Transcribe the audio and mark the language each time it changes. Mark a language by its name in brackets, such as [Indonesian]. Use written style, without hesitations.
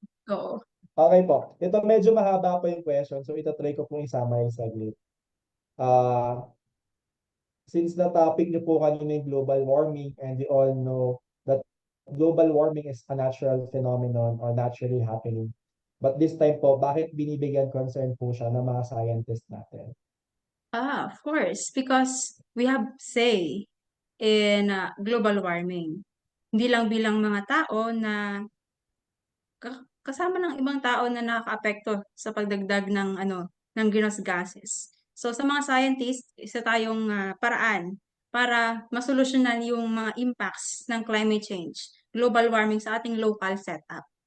[Filipino] Oo. Okay po. Ito medyo mahaba po yung question, so ito-try ko pong i-summarize saglit. [English] Ah, since the topic [Filipino] niyo po kanina yung [English] global warming and we all know that global warming is a natural phenomenon or naturally happening. But this time [Filipino] po, bakit binibigyan concern po siya ng mga scientists natin? [English] Of course, because we have say in global warming. [Filipino] Hindi lang bilang mga tao na kasama ng ibang tao na nakakaapekto sa pagdagdag ng ng greenhouse gases. So sa mga scientists, isa tayong paraan para masolusyonan yung mga impacts ng climate change, global warming sa ating local setup.